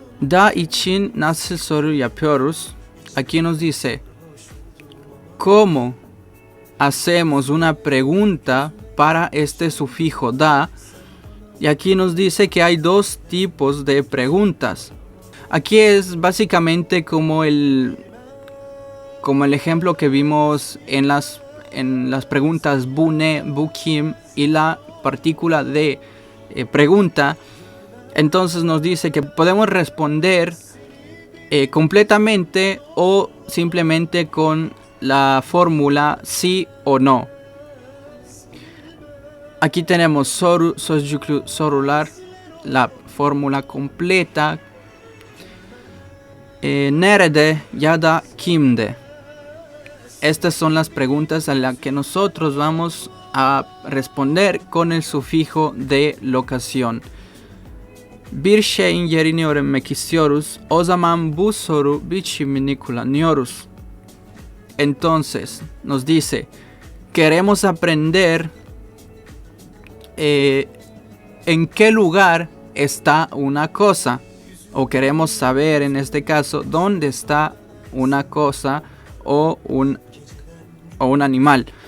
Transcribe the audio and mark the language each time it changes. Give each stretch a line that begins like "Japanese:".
Turkish: Da için nasıl soru yapıyoruz?
Spanish: Aquí nos dice ¿cómo hacemos una pregunta para este sufijo da? Y aquí nos dice que hay dos tipos de preguntas. Aquí es básicamente como el ejemplo que vimos en las preguntas
Turkish: bu ne, bu kim
Spanish: y la partícula de pregunta. Entonces nos dice que podemos responder completamente o simplemente con la fórmula sí o no. Aquí tenemos
Turkish: soru sözcüklü sorular,
Spanish: la fórmula completa.
Turkish: Nerede ya da kimde.
Spanish: Estas son las preguntas a las que nosotros vamos a responder con el sufijo de locación.
Turkish: Bir şeyin yerini öğrenmek istiyoruz. O zaman bu soru biçimini kullanıyoruz.
Spanish: Entonces, nos dice, queremos aprender en qué lugar está una cosa. O queremos saber, en este caso, dónde está una cosa o un animal.